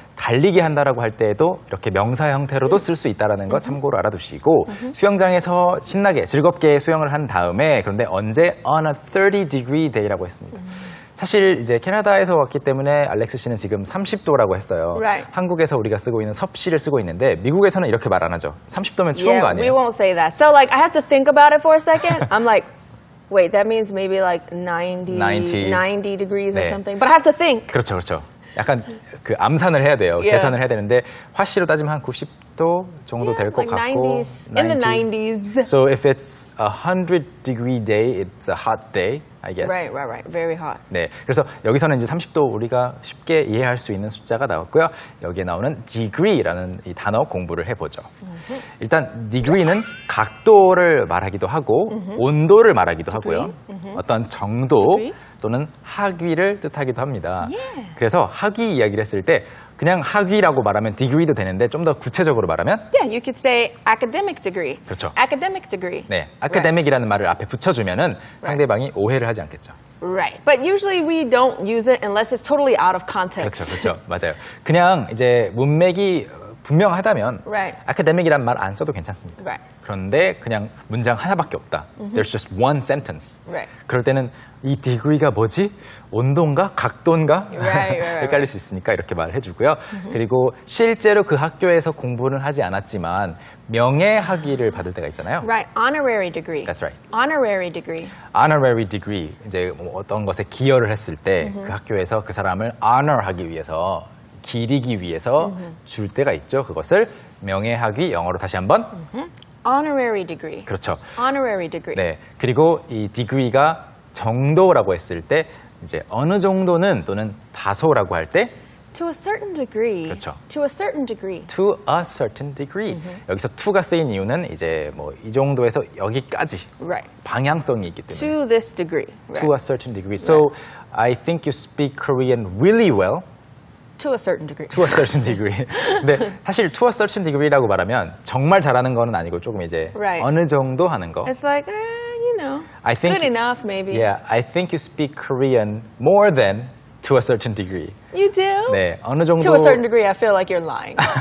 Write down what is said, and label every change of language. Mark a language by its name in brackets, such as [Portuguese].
[Korean] 달리기 한다라고 할 때에도 이렇게 명사 형태로도 쓸 수 있다는 거 참고로 알아두시고 수영장에서 신나게 즐겁게 수영을 한 다음에 그런데 언제 [English] on a 30-degree day [Korean] 라고 했습니다. 사실 이제 캐나다에서 왔기 때문에 알렉스 씨는 지금 30도라고 했어요. [English] Right. [Korean] 한국에서 우리가 쓰고 있는 섭씨를 쓰고 있는데 미국에서는 이렇게 말 안 하죠. 30도면 추운 거 [English] Yeah, we [Korean] 아니에요? [English] won't say that. So, like, I have to think about it for a second. I'm like, wait, that means maybe like 90 degrees or [Korean] 네. [English] something. But I have to think. [Korean] 그렇죠, 그렇죠. 약간 그 암산을 해야 돼요. [English] Yeah. [Korean] 계산을 해야 되는데 화씨로 따지면 한 90도 정도 될 것 [English] like [Korean] 같고 [English] 90s, in the 90s. So if it's a 100-degree day, it's a hot day, I guess. Right. Very hot. [Korean] 네, 그래서 여기서는 이제 30도 우리가 쉽게 이해할 수 있는 숫자가 나왔고요. 여기에 나오는 degree라는 이 단어 공부를 해보죠. 일단 degree는 각도를 말하기도 하고 온도를 말하기도 하고요. 어떤 정도 [English] Degree. [Korean] 또는 학위를 뜻하기도 합니다. [English] Yeah. [Korean] 그래서 학위 이야기를 했을 때 그냥 학위라고 말하면 degree도 되는데 좀 더 구체적으로 말하면 [English] Yeah, you could say academic degree. [Korean] 그렇죠. [English] Academic degree. [Korean] 네, academic이라는 말을 앞에 붙여주면은 상대방이 오해를 하지 않겠죠. [English] Right. But usually we don't use it unless it's totally out of context. [Korean] 그렇죠, 맞아요. 그냥 이제 문맥이 분명하다면 [English] Right. [Korean] academic이란 말 안 써도 괜찮습니다. [English] Right. [Korean] 그런데 그냥 문장 하나밖에 없다. [English] There's just one sentence. Right. [Korean] 그럴 때는 이 degree가 뭐지? 온도인가? 각도인가? [English] Right. [Korean] 헷갈릴 수 있으니까 이렇게 말을 해주고요. 그리고 실제로 그 학교에서 공부는 하지 않았지만 명예학위를 받을 때가 있잖아요. [English] Right. Honorary degree. That's right. Honorary degree. Honorary degree, [Korean] 이제 뭐 어떤 것에 기여를 했을 때 그 학교에서 그 사람을 honor하기 위해서 기리기 위해서 줄 때가 있죠. 그것을 명예학위, 영어로 다시 한번. [English] Honorary degree. [Korean] 그렇죠. [English] Honorary degree. [Korean] 네. 그리고 이 degree가 정도라고 했을 때 이제 어느 정도는 또는 다소라고 할 때 [English] To a certain degree. [Korean] 그렇죠. [English] To a certain degree. to a certain degree. [Korean] 여기서 to가 쓰인 이유는 이제 뭐 이 정도에서 여기까지 [English] Right. [Korean] 방향성이 있기 때문에 [English] To this degree. to a certain degree. So I think you speak Korean really well. To a certain degree. To a certain degree. [Korean] 근데 사실 [English] to a certain degree [Korean] 라고 말하면 정말 잘하는 거는 아니고 조금 이제 [English] Right. [Korean] 어느 정도 하는 거. [English] It's like, you know, I think, good enough maybe. Yeah, I think you speak Korean more than to a certain degree. You do? [Korean] 네, 어느 정도. [English] To a certain degree, I feel like you're lying.